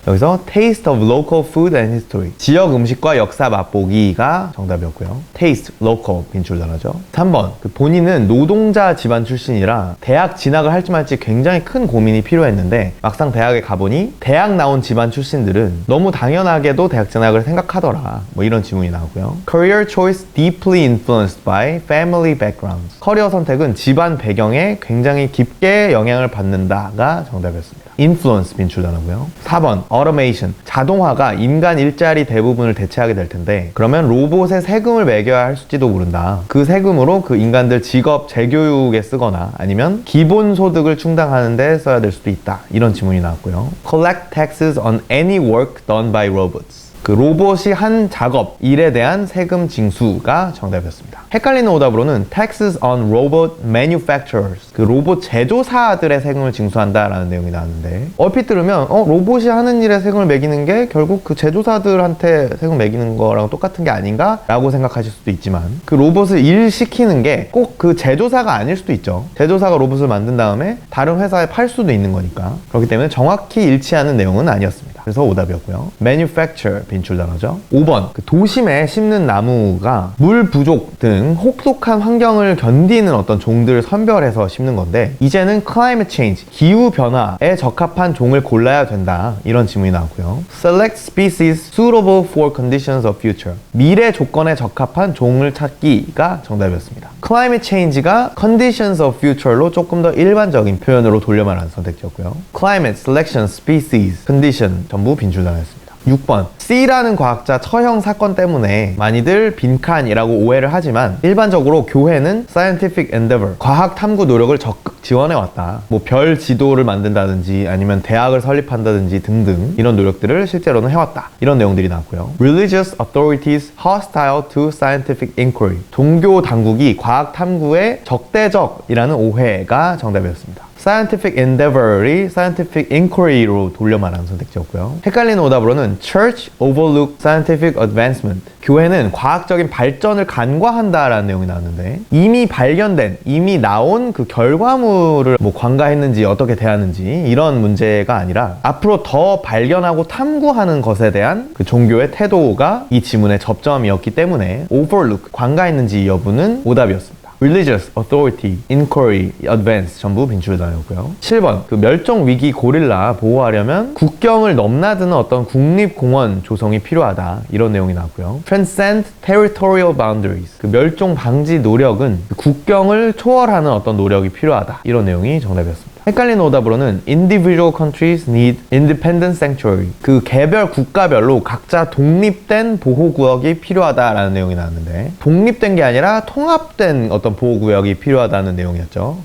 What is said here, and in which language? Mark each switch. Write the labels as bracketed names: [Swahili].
[Korean] 여기서 [English] taste of local food and history [Korean] 지역 음식과 역사 맛보기가 정답이었고요. taste, local 빈출 단어죠. 3번 그 본인은 노동자 집안 출신이라 대학 진학을 할지 말지 굉장히 큰 고민이 필요했는데 막상 대학에 가보니 대학 나온 집안 출신들은 너무 당연하게도 대학 진학을 생각하더라. 뭐 이런 질문이 나오고요. [English] Career choice deeply influenced by family backgrounds. [Korean] 커리어 선택은 집안 배경에 굉장히 깊게 영향을 받는다가 정답이었습니다. influence 빈출 단어고요. 4번 automation. 자동화가 인간 일자리 대부분을 대체하게 될 텐데 그러면 로봇에 세금을 매겨야 할지도 모른다. 그 세금으로 그 인간들 직업 재교육에 쓰거나 아니면 기본소득을 충당하는 데 써야 될 수도 있다. 이런 질문이 나왔고요. [English] collect taxes on any work done by robots. [Korean] 그 로봇이 한 작업, 일에 대한 세금 징수가 정답이었습니다. 헷갈리는 오답으로는 [English] taxes on robot manufacturers. [Korean] 그 로봇 제조사들의 세금을 징수한다라는 내용이 나왔는데 얼핏 들으면 로봇이 하는 일에 세금을 매기는 게 결국 그 제조사들한테 세금 매기는 거랑 똑같은 게 아닌가? 라고 생각하실 수도 있지만 그 로봇을 일시키는 게 꼭 그 제조사가 아닐 수도 있죠. 제조사가 로봇을 만든 다음에 다른 회사에 팔 수도 있는 거니까. 그렇기 때문에 정확히 일치하는 내용은 아니었습니다. 그래서 오답이었고요. manufacture 빈출 단어죠. 5번 그 도심에 심는 나무가 물 부족 등 혹독한 환경을 견디는 어떤 종들을 선별해서 심는 건데 이제는 [English] climate change [Korean] 기후 변화에 적합한 종을 골라야 된다. 이런 질문이 나왔고요. [English] select species suitable for conditions of future. [Korean] 미래 조건에 적합한 종을 찾기가 정답이었습니다. climate change가 [English] conditions of future [Korean] 로 조금 더 일반적인 표현으로 돌려 말하는 선택지였고요. climate, selection, species, condition 전부 빈출 단어였습니다. 6번 C라는 과학자 처형 사건 때문에 많이들 빈칸이라고 오해를 하지만 일반적으로 교회는 [English] scientific endeavor [Korean] 과학 탐구 노력을 적극 지원해왔다. 뭐 별 지도를 만든다든지 아니면 대학을 설립한다든지 등등 이런 노력들을 실제로는 해왔다. 이런 내용들이 나왔고요. [English] Religious authorities hostile to scientific inquiry [Korean] 종교 당국이 과학 탐구에 적대적이라는 오해가 정답이었습니다. [English] scientific endeavor이 scientific inquiry로 [Korean] 돌려 말하는 선택지였고요. 헷갈리는 오답으로는 [English] church overlook scientific advancement [Korean] 교회는 과학적인 발전을 간과한다라는 내용이 나왔는데 이미 발견된, 이미 나온 그 결과물을 뭐 관가했는지 어떻게 대하는지 이런 문제가 아니라 앞으로 더 발견하고 탐구하는 것에 대한 그 종교의 태도가 이 지문의 접점이었기 때문에 overlook, 관가했는지 여부는 오답이었습니다. [English] Religious, Authority, Inquiry, Advance [Korean] 전부 빈출 단어였고요. 7번 그 멸종위기 고릴라 보호하려면 국경을 넘나드는 어떤 국립공원 조성이 필요하다. 이런 내용이 나왔고요. [English] Transcend Territorial Boundaries [Korean] 그 멸종 방지 노력은 그 국경을 초월하는 어떤 노력이 필요하다. 이런 내용이 정답이었습니다. 헷갈리는 오답으로는 [English] individual countries need independent sanctuary [Korean] 그 개별 국가별로 각자 독립된 보호구역이 필요하다라는 내용이 나왔는데 독립된 게 아니라 통합된 어떤 보호구역이 필요하다는 내용이었죠.